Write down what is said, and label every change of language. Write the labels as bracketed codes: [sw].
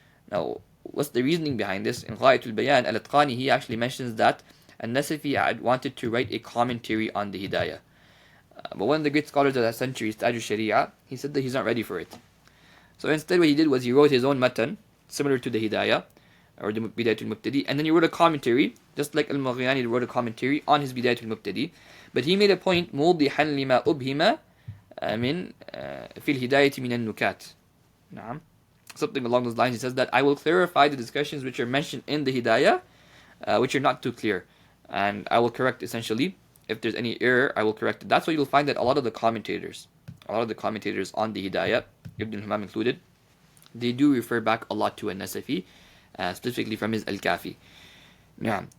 [en] Now, what's the reasoning behind this? In Ghayatul Bayan, al-Atqāni, he actually mentions that al-Nasafī had wanted to write a commentary on the Hidayah. But one of the great scholars of that century, Taj al-Shari'a, he said that he's not ready for it. So instead what he did was he wrote his own matan, similar to the Hidayah, or the Bidāyat al-Mubtadī, and then he wrote a commentary, just like al-Marghīnānī wrote a commentary on his Bidāyat al-Mubtadī. But he made a point, [ar] مُوضِحًا لِمَا أُبْهِمَ مِنْ فِي الْهِدَايَةِ مِنَ النُّكَاتِ. نعم. [en] Something along those lines. He says that I will clarify the discussions which are mentioned in the Hidayah, which are not too clear. And I will correct, essentially, if there's any error, I will correct it. That's why you'll find that a lot of the commentators on the Hidayah, Ibn al-Imām included, they do refer back a lot to al-Nasafī, specifically from his al-Kāfī. Yeah.